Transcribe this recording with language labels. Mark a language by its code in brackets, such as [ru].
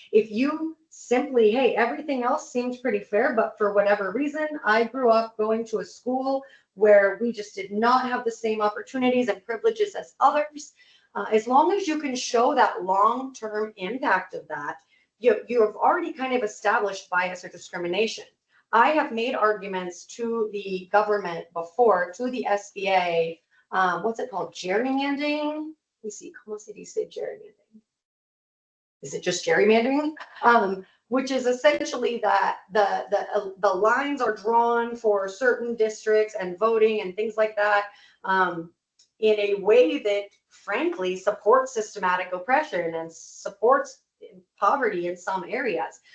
[en] If you simply, hey, everything else seems pretty fair, but for whatever reason, I grew up going to a school where we just did not have the same opportunities and privileges as others. As long as you can show that long-term impact of that, you have already kind of established bias or discrimination. I have made arguments to the government before, to the SBA, what's it called, gerrymandering? Let me see, [es] ¿cómo se dice gerrymandering? [en] Is it just gerrymandering? Which is essentially that the lines are drawn for certain districts and voting and things like that in a way that frankly supports systematic oppression and supports poverty in some areas.